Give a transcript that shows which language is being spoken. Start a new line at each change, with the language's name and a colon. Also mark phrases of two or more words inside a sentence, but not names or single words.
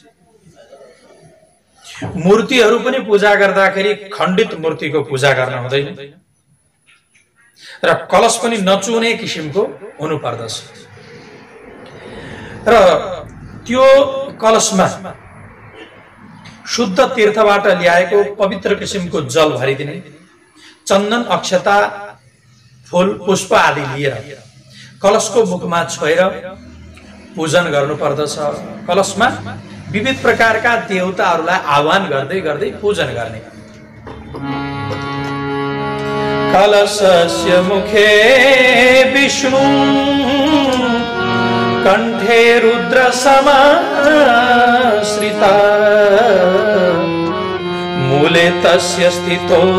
Nepali: मूर्तिहरू पनि पूजा गर्दाखेरि खण्डित मूर्तिको पूजा गर्न हुँदैन र कलश पनि नचुने किसिमको हुनु पर्दछ र त्यो कलशमा शुद्ध तीर्थबाट ल्याएको पवित्र किसिमको जल भरिदिने, चन्दन अक्षता फूल पुष्प आदि लिएर कलशको मुखमा छोएर पूजन गर्नु पर्दछ। कलशमा विविध प्रकारका देवताहरूलाई आह्वान गर्दै गर्दै पूजन गर्ने।
Sanskrit: कलशस्य मुखे विष्णु कंठे रुद्र समाश्रिता मूले तस्य स्थितो